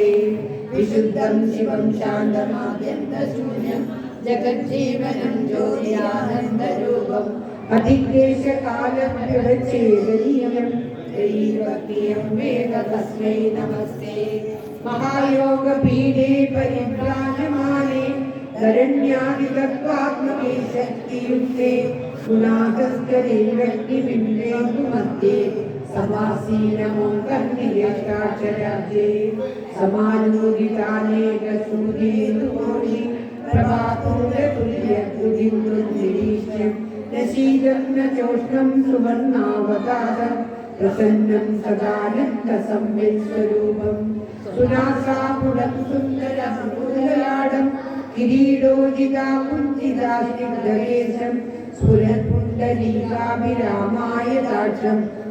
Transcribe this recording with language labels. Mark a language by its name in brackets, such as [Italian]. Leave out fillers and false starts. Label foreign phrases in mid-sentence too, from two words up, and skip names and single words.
[Sanskrit] विशुद्धं शिवं शान्तमाद्यन्तशून्यं जगज्जीवनं ज्योतिरानन्दरूपं अतिक्लेशकालं व्यवच्छेदनीयं दैवकीयं वेद तस्मै नमस्ते महायोगपीठे परिभ्राजमाने धरण्यादितत्वात्मके शक्तियुक्ते गुणाकस्करे व्यक्तिबिम्बेन्दुमध्ये समासीनमो कर्णिकेष्टाक्षराब्जे സമാനോദിതാനേകസൂര്യേന്ദുകോടി प्रभापूरतुल्यद्युतिमृद्निरीक्ष्यं नशीदं न चोष्णं सुवर्णावतारं प्रसन्नं सदानन्दसंवित्स्वरूपं सुनासापुरं सुन्दरं कुन्दलाडं किरीटोजिता कुञ्चितास्निग्धकेशं स्फुरत्पुण्डरीकाभिरामाय दाक्षं